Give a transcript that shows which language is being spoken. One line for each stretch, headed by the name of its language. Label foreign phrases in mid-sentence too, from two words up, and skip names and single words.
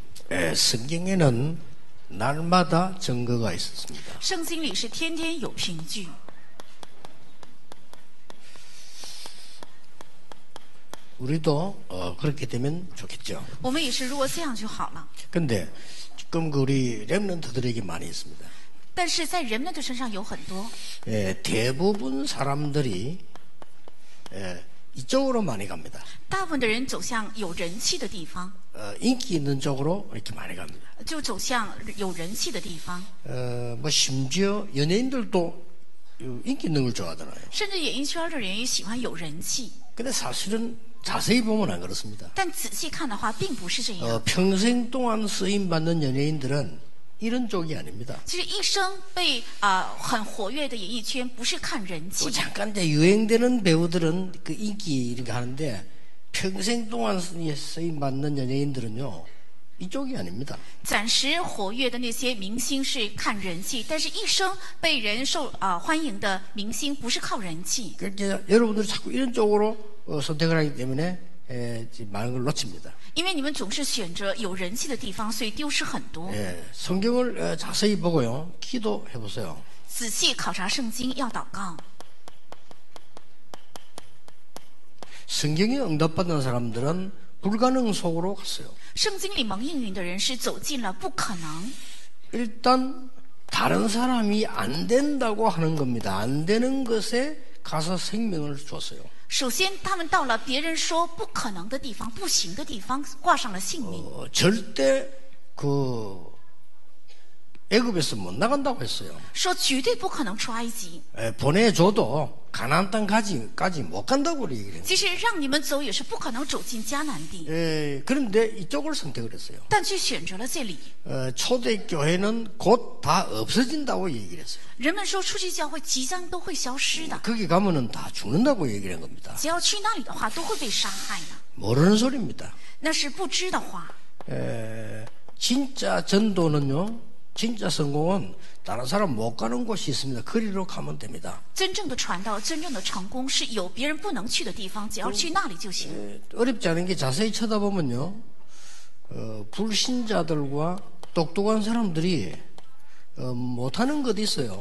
Korean: 성경에는 날마다 증거가 있었습니다.
Chinese: 圣经里是天天有凭据。
Korean: 우리도 그렇게 되면 좋겠죠.
Chinese: 我们也是，如果这样就好了。
Korean: 근데 지금 우리 렘넌트들에게 많이 있습니다.
Chinese: 但是在人们的身上有很多，
Korean: 대부분 사람들이 이쪽으로 많이 갑니다.
Chinese: 大部分的人走向有人气的地方，
Korean: 인기 있는 쪽으로 이렇게 많이 갑니다.
Chinese: 就走向有人气的地方。
Korean: 뭐 심지어 연예인들도 인기 있는 걸 좋아하잖아요.
Chinese: 甚至演艺圈的人也喜欢有人气，
Korean: 근데 사실은 자세히 보면 안 그렇습니다.
Chinese: 但仔细看的话，并不是这样。
Korean: 평생 동안 쓰임 받는 연예인들은 이런 쪽이 아닙니다.
Chinese: 其实一生被很活跃的演艺圈，不是看人气
Korean: 또 ， 잠깐 이제 유행되는 배우들은 그 인기 이렇게 하는데 평생 동안 쓰임 받는 연예인들은요 이쪽이 아닙니다.
Chinese: 暂时活跃的那些明星是看人气，但是一生被人欢迎的明星不是靠人气。
Korean: 그러니까 여러분들이 자꾸 이런 쪽으로 선택을 하기 때문에 많은 걸 놓칩니다.
Chinese: 因为你们总是选择有人气的地方，所以丢失很多。
Korean: 성경을 자세히 보고요 기도해 보세요.
Chinese: 仔细考察圣经，要祷告。
Korean: 성경에 응답받는 사람들은 불가능 속으로 갔어요.
Chinese: 圣经里蒙应允的人是走进了不可能。
Korean: 일단 다른 사람이 안 된다고 하는 겁니다. 안 되는 것에 가서 생명을 줬어요.
Chinese: 首先，他们到了别人说不可能的地方、不行的地方，挂上了性命。
Korean: 절대 애굽에서 못 나간다고 했어요.
Chinese: 说绝对不可能出埃及，
Korean: 보내줘도 가나안 땅까지 못 간다고 얘기를 해요.
Chinese: 即使让你们走，也是不可能走进迦南地。
Korean: 그런데 이쪽을 선택을 했어요.
Chinese: 但却选择了这里。
Korean: 초대교회는 곧 다 없어진다고 얘기를 했어요.
Chinese: 人们说初期教会即将都会消失的，
Korean: 거기 가면은 다 죽는다고 얘기를 한 겁니다.
Chinese: 只要去那里的话，都会被杀害的。
Korean: 모르는 소리입니다.
Chinese: 那是不知的话。
Korean: 진짜 전도는요, 진짜 성공은 다른 사람 못 가는 곳이 있습니다. 거리로 가면 됩니다.
Chinese: 真正的传道，真正的成功是有别人不能去的地方，只要去那里就行。
Korean: 어렵지 않은 게 자세히 쳐다보면요, 불신자들과 똑똑한 사람들이 못하는 것도 있어요.